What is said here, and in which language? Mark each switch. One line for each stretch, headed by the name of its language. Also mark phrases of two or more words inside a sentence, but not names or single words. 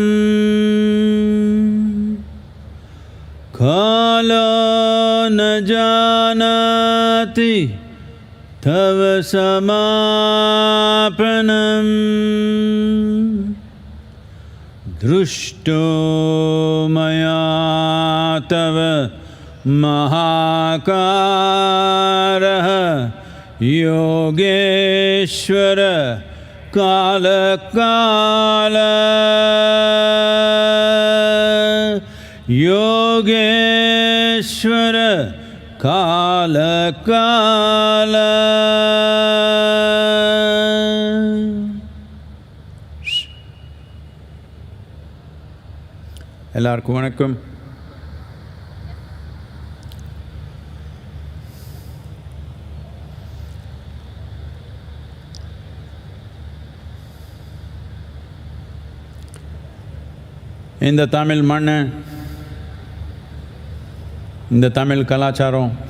Sanskrit: कालो न जानाति तव समापनं दृष्टो मया तव महाकारः योगेश्वर काल योगेश्वर काल
Tamil: எல்லாருக்கும் வணக்கம். இந்த தமிழ் மண், இந்த தமிழ் கலாச்சாரம்,